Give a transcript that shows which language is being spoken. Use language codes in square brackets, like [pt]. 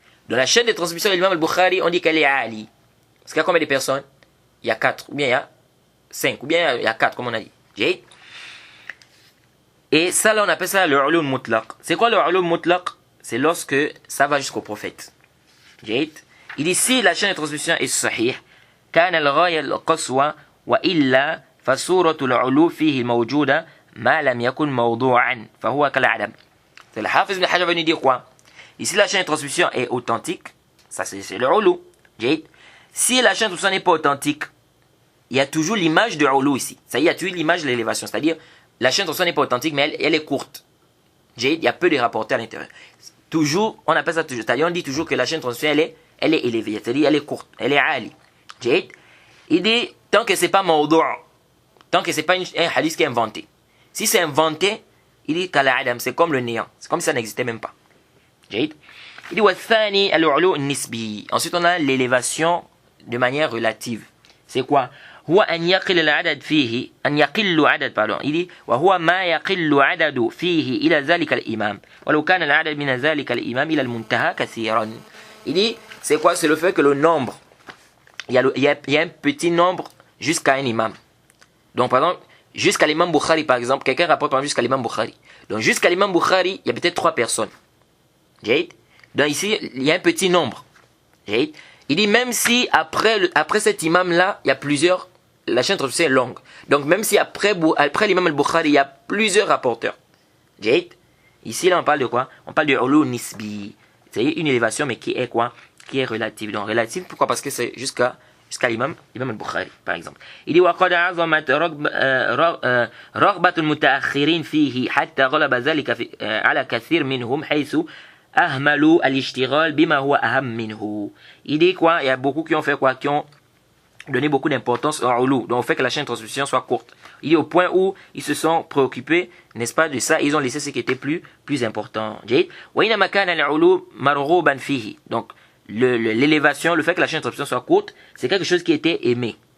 [fr] Dans la chaîne de transmission de l'imam al-Bukhari, on dit qu'elle est Ali. Parce qu'il y a combien de personnes? Il y a 4, ou bien il y a 5, ou bien il y a 4, comme on a dit. Et ça, là, on appelle ça le ulum mutlaq. C'est quoi le ulum mutlaq? C'est lorsque ça va jusqu'au prophète. Il dit, si la chaîne de transmission est sahih, [ar] كان الغاية القصوى وإلا فصورة العلو فيه موجودة ما لم يكن موضوعا فهو كالعدم. [fr] C'est le Hafiz ibn Hajar venu dire quoi? Ici, la chaîne de transmission est authentique, ça c'est le ulou. Si la chaîne de transmission n'est pas authentique, il y a toujours l'image de ulou ici. Ça y est, il y a toujours l'image de l'élévation. C'est-à-dire, la chaîne de transmission n'est pas authentique, mais elle est courte. Il y a peu de rapporteurs à l'intérieur. Toujours, on appelle ça toujours. C'est-à-dire, on dit toujours que la chaîne de transmission, elle est élevée. C'est-à-dire, elle est courte, elle est ali. Il dit, tant que c'est pas mawdou', tant que c'est pas un hadith qui est inventé. Si c'est inventé, il dit qu'à l'adam, c'est comme le néant. C'est comme si ça n'existait même pas. Il dit, [ar] wathani al-ulu nisbi. [fr] Ensuite, on a l'élévation de manière relative. C'est quoi? [ar] هو أن يقل العدد فيه أن يقل عدد [fr] il dit [ar] وهو ما يقل عدد فيه إلى ذلك الإمام ولو كان العدد من ذلك الإمام إلى المنتهى كثيرا. [fr] Il dit, c'est quoi? C'est le fait que le nombre, il y a un petit nombre jusqu'à un imam. Donc, par exemple, jusqu'à l'imam Bukhari, par exemple, quelqu'un rapporte par exemple jusqu'à l'imam Bukhari. Donc, jusqu'à l'imam Bukhari, il y a peut-être 3 personnes. Donc, ici, il y a un petit nombre. Il dit, même si après cet imam-là, il y a plusieurs, la chaîne de transmission est longue. Donc, même si après l'imam al-Bukhari, il y a plusieurs rapporteurs. Ici, là, on parle de quoi? On parle de ulou nisbi. C'est une élévation, mais qui est quoi? Qui est relative. Donc, relative, pourquoi? Parce que c'est jusqu'à l'imam al-Bukhari, par exemple. Il dit, [ar] وَقَدْ عَظَمَتْ رَغْبَةُ الْمُتَأَخِّرِينَ فِيهِ حَتَّى غَلَبَ ذَلِكَ على كثير منهم حيث أهملوا الاشتغال بما هو أهم منه. [fr] Il dit quoi? Il y a beaucoup qui ont fait quoi? Qui ont donné beaucoup d'importance au ulou. Donc, au fait que la chaîne de transmission soit courte. Il dit au point où ils se sont préoccupés, n'est-ce pas, de ça, ils ont laissé ce qui était plus important. [ar] وَإِنَّمَا كَانَ الْعُلُو مَرْغُوبًا فِيهِ. [fr] Donc, l'élévation, le fait que la chaîne de transmission soit courte, c'est quelque chose qui était aimé.